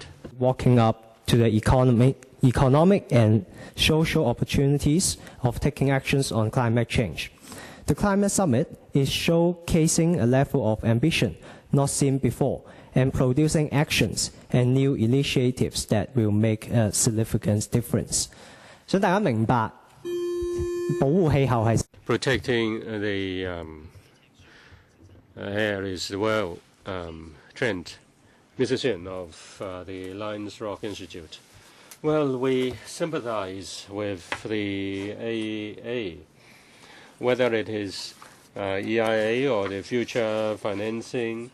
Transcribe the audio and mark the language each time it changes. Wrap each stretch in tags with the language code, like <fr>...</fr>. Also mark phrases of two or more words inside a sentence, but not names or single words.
<en>walking up to the economic and social opportunities of taking actions on climate change. The climate summit is showcasing a level of ambition not seen before and producing actions and new initiatives that will make a significant difference.</en> <yue>想大家明白，保護氣候係</yue> <en>protecting the air is the world trend. Mr. Shin of the Lions Rock Institute. Well, we sympathize with the AEA, whether it is EIA or the future financing.</en>